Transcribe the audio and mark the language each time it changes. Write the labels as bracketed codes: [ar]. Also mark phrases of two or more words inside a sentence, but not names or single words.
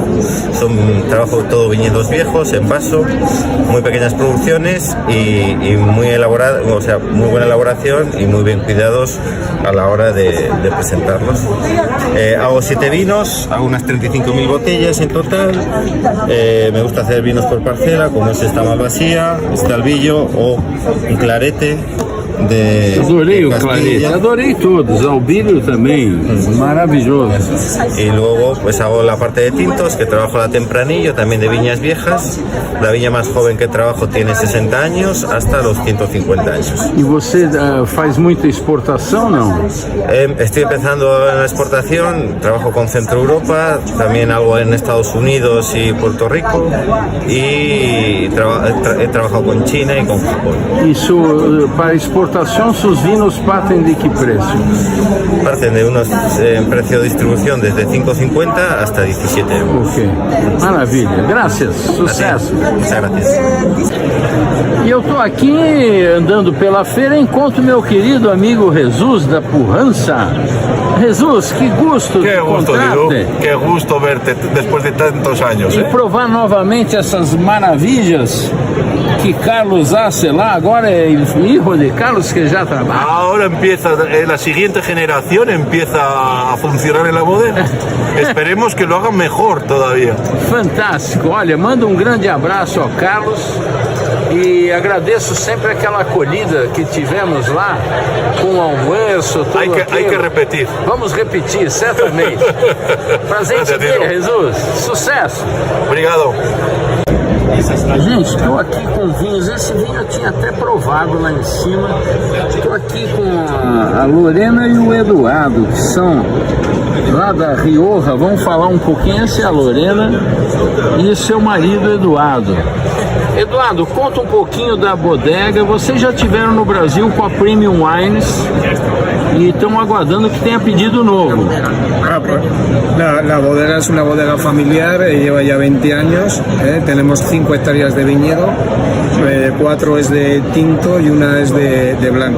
[es] Trabajo todo viñedos viejos, en vaso, muy pequeñas producciones y muy elaborada, o sea, muy buena elaboración y muy bien cuidados a la hora de presentarlos. Hago 7 vinos, hago unas 35.000 botellas en total. Me gusta hacer vinos por parcela, como es esta Malvasía, este Albillo o un Clarete. [pt] Adorei o clarete, adorei todos, Albillo [es] también, maravilloso. Y luego pues hago la parte de tintos, que trabajo la Tempranillo, también de viñas viejas. La viña más joven que trabajo tiene 60 años hasta los 150 años. [pt] ¿Y você faz muita exportação, não? [es] Estoy empezando en la exportación, trabajo con Centro Europa, también algo en Estados Unidos y Puerto Rico, y he trabajado con China y con Japón. Y para exportación, sus vinos parten de qué precio? Parten de unos precio de distribución desde 5,50 hasta 17 euros. [pt] Ok, maravilha, graças, sucesso. [es] Muchas gracias. [pt] E eu estou aqui andando pela feira e encontro meu querido amigo Jesus da Pujança. Jesus, [es] que gusto de encontrarte. Qué gusto verte después de tantos años. [pt] E provar novamente essas maravilhas que Carlos hace lá. Agora é hijo de Carlos que já trabalha. [es] Ahora empieza, la siguiente generación empieza a funcionar en la bodega. Esperemos que lo hagan mejor todavía. Fantástico. [pt] Olha, manda um grande abraço ao Carlos e agradeço sempre aquela acolhida que tivemos lá com o almoço. [es] Hay que repetir. [pt] Vamos repetir, certamente. Prazer em te ver, Jesus. Sucesso. Obrigado. Gente, estou aqui com vinhos. Esse vinho eu tinha até provado lá em cima. Estou aqui com a Lorena e o Eduardo, que são lá da Rioja. Vamos falar um pouquinho. Essa é a Lorena e seu marido Eduardo. Eduardo, conta um pouquinho da bodega. Vocês já estiveram no Brasil com a Premium Wines [es] y estamos aguardando que tenga pedido nuevo. La bodega es una bodega familiar, lleva ya 20 años, tenemos 5 hectáreas de viñedo, 4 es de tinto y 1 es de blanco.